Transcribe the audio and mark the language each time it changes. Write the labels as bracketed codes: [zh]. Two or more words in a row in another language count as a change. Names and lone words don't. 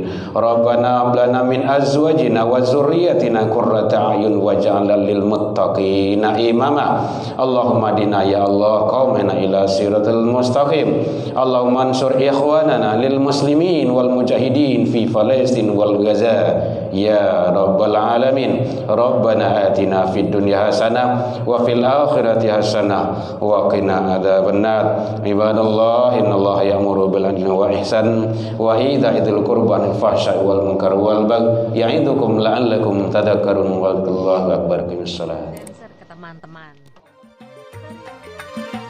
[ar] ربنا هب لنا من أزواجنا وذرياتنا قرة أعين واجعلنا للمتقين إماما. اللهم دينا يا الله قومنا إلى صراط المستقيم. اللهم انصر إخواننا للمسلمين والمجاهدين في فلسطين والغزة يا رب العالمين. ربنا آتنا في الدنيا حسنة وفي الآخرة حسنة وقنا عذاب النار. عباد الله إن الله يأمر بالعدل والإحسان وإيتاء القربى والفحشاء والمنكر والبغي يعظكم لعلكم تذكرون. والله أكبر. [id] Ke teman-teman.